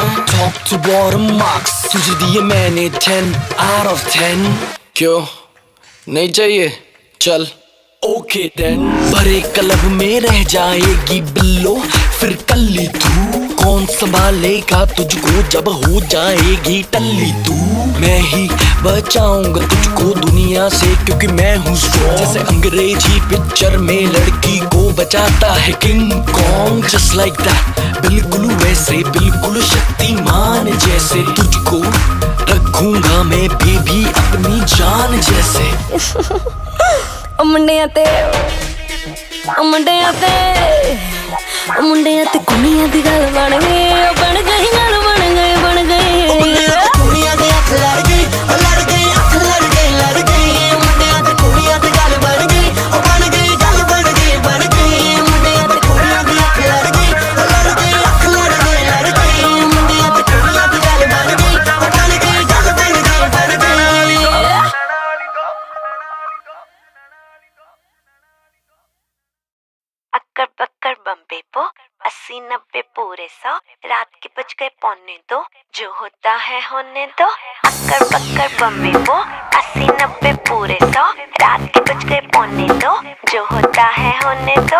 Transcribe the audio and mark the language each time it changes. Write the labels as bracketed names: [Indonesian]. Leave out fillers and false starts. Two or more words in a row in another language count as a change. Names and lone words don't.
[English] top to bottom [Hindi] मार्क्स तुझे दिए मैंने 10 [English] out of [Hindi] 10। क्यों नहीं चाहिए? चल [English] okay then. [Hindi] भरे क्लब में रह जाएगी बिल्लो फिर कल्ली तू, कौन संभालेगा तुझको जब हो जाएगी टल्ली तू। मैं ही बचाऊंगा तुझको दुनिया से क्योंकि मैं हूँ स्ट्रॉन्ग, जैसे अंग्रेजी पिक्चर में लड़की को बचाता है किंग कॉन्ग। [English] just like that, [Hindi] बिल्कुल वैसे बिल्कुल शक्तिमान जैसे तुझको रखूंगा मैं बेबी अपनी जान जैसे। [Punjabi] ਮੁੰਡਿਆਂ ਤੇ ਮੁੰਡਿਆਂ ਤੇ ਮੁੰਡਿਆਂ ਤੇ ਕੁੜੀਆਂ ਦੀ ਗੱਲ ਬਣ ਗਈ, ਉਹ ਬਣ ਗਈ ਗੱਲ ਬਣ ਗਈ ਬਣ ਗਈ। ਕੁੜੀਆਂ ਦੀ ਅੱਖ ਲੜ ਗਈ, ਉਹ ਲੜ ਗਈ ਅੱਖ ਲੜ ਗਈ ਲੜ ਗਈ। ਮੁੰਡਿਆਂ ਤੇ ਕੁੜੀਆਂ ਦੀ ਗੱਲ ਬਣ ਗਈ, ਉਹ ਬਣ ਗਈ ਗੱਲ ਬਣ ਗਈ ਬਣ ਗਈ। ਮੁੰਡਿਆਂ ਤੇ ਕੁੜੀਆਂ ਦੀ ਅੱਖ ਲੜ ਗਈ, ਉਹ ਲੜ ਗਈ ਅੱਖ ਲੜ ਗਈ ਲੜ ਗਈ। ਮੁੰਡਿਆਂ ਤੇ ਕੁੜੀਆਂ ਦੀ ਗੱਲ ਬਣ ਗਈ, ਉਹ ਬਣ ਗਈ ਗੱਲ ਬਣ ਗਈ ਬਣ ਗਈ। [Hindi] अक्कर बक्कर बम्बे पो 80-90 पूरे 100, रात के बज गए 1:45, जो होता है होने दो। अक्कर बक्कर बम्बे पो 80-90 पूरे 100, रात के बज गए 1:45, जो होता है होने दो।